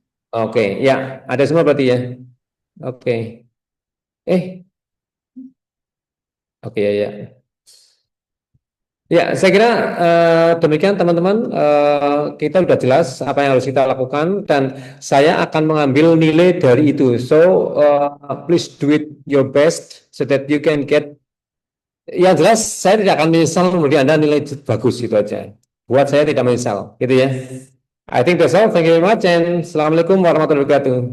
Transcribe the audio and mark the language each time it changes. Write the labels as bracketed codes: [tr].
[id] Oke, ya, ada semua berarti ya. Oke. Oke ya. Ya, saya kira demikian teman-teman. Kita sudah jelas apa yang harus kita lakukan dan saya akan mengambil nilai dari itu. [en] So, please do it your best so that you can get. [id] Yang jelas saya tidak akan menyesal kemudian Anda nilai bagus itu aja. Buat saya tidak menyesal, gitu ya. [en] I think that's all. Thank you very much and [ar] Assalamualaikum warahmatullahi wabarakatuh.